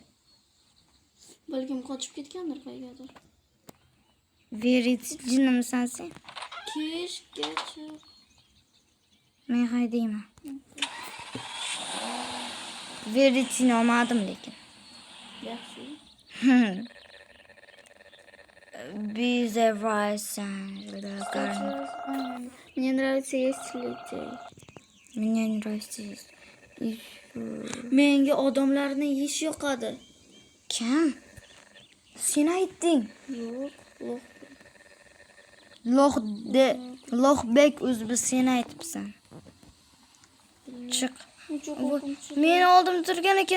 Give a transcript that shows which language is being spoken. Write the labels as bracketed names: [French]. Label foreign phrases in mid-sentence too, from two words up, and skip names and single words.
[Uzbek] Balkim qochib ketgandir qaygadir. Verity jinnimisan sen? Kechga chiq. Men haydayman. Verity'ni olmadim lekin. Yaxshi. [Russian] Мне нравится есть людей. Мне нравится есть. [Uzbek] Menga odamlarni yeyish yoqadi. Kim? Sen aytding. Yo'q, Lohbek o'zi sen aytibsan. Chiq. Men oldimda turgan ekan.